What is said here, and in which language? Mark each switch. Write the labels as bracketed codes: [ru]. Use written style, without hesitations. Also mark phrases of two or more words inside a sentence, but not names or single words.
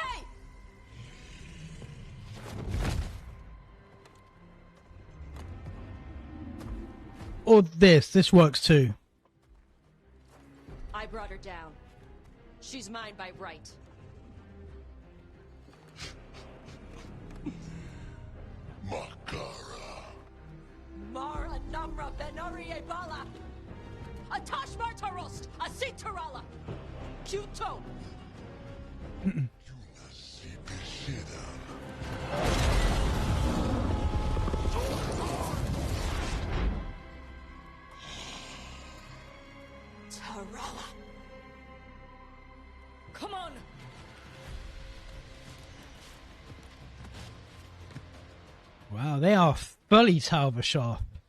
[en] Hey! Or this. This works too. I brought her down. She's mine by right. Mara Namra Benarie Bala! Atash Martarost! Asitarala! Kuto! Tarala! Come on! Wow, they are fully Talbashov.